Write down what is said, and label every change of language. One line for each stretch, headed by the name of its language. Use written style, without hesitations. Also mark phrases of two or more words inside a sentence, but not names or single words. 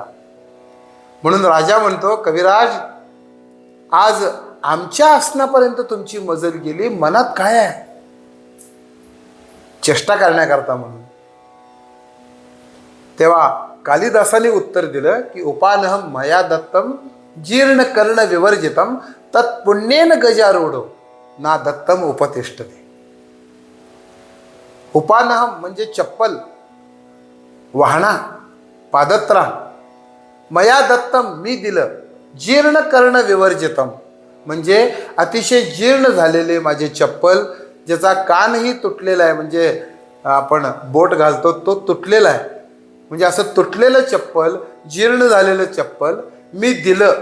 Marathi: म्हणून राजा म्हणतो, कविराज, आज आमच्या आसनापर्यंत तुमची मजल गेली, मनात काय आहे? चेष्टा करण्याकरता म्हणून. तेव्हा कालिदासाने उत्तर दिलं की
Sanskrit: उपानहम मया दत्तम जीर्ण कर्ण विवर्जितम तत्पुण्येन गजारूढो ना दत्तम उपतिष्ठते.
Marathi: उपानहम म्हणजे चप्पल, वाहना, पादत्राण.
Sanskrit: मया दत्तम
Marathi: मी दिलं,
Sanskrit: जीर्ण कर्ण विवर्जितम
Marathi: म्हणजे अतिशय जीर्ण झालेले माझे चप्पल, ज्याचा कानही तुटलेला आहे, म्हणजे आपण बोट घालतो तो तुटलेला आहे, म्हणजे असं तुटलेलं चप्पल, जीर्ण झालेलं चप्पल मी दिलं.